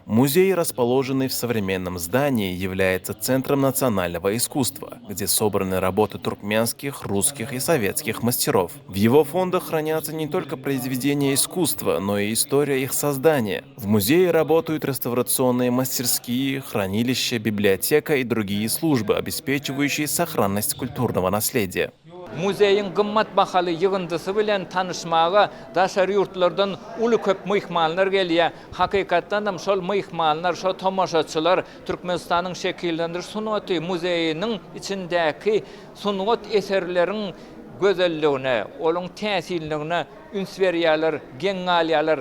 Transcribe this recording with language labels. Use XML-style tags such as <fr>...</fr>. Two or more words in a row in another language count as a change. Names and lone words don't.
<ru>Музей, расположенный в современном здании, является центром национального искусства, где собраны работы туркменских, русских и советских мастеров. В его фондах хранятся не только произведения искусства, но и история их создания. В музее работают реставрационные мастерские, хранилища, библиотека и другие службы, обеспечивающие сохранность культурного наследия.</ru> <tk>Muzeyin gymmat bahaly ýygyndysy bilen tanışmaga daşary ýurtlardan uly köp myhmanlar gelýär. Hakykatdan da şol myhmanlar, şol tomaşaçylar Türkmenistanyň şekillendiriş sunuwaty muzeyiniň içindäki sunwat eserleriň gözelligine, olaň täsirligine üns berýärler, geň alýarlar.</tk>